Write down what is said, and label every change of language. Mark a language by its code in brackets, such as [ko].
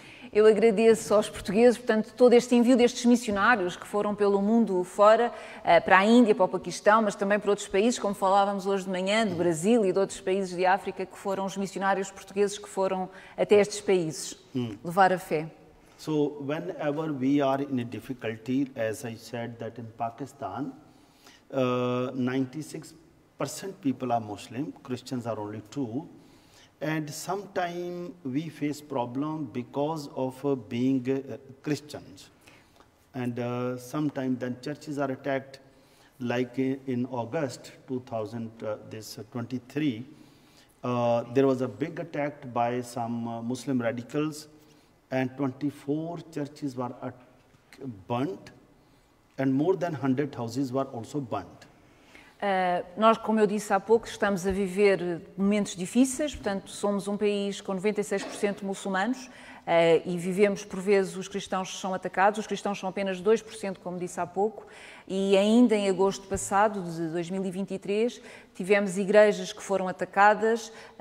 [pt] Eu agradeço aos portugueses, portanto, todo este envio destes missionários que foram pelo mundo fora, para a Índia, para o Paquistão, mas também para outros países, como falávamos hoje de manhã, do Brasil e de outros países de África, que foram os missionários portugueses que foram até estes países levar a fé. [en] So, whenever we are in a difficulty, as I said that in Pakistan, 96% people are Muslim, Christians are only 2%. And sometimes we face problem because of being Christians. And sometimes then churches are attacked, like in August 2023, there was a big attack by some Muslim radicals, and 24 churches were burnt, and more than 100 houses were also burnt. [pt] Nós, como eu disse há pouco, estamos a viver momentos difíceis, portanto, somos um país com 96% muçulmanos e vivemos, por vezes, os cristãos são atacados, os cristãos são apenas 2%, como disse há pouco, e ainda em agosto passado, de 2023, tivemos igrejas que foram atacadas,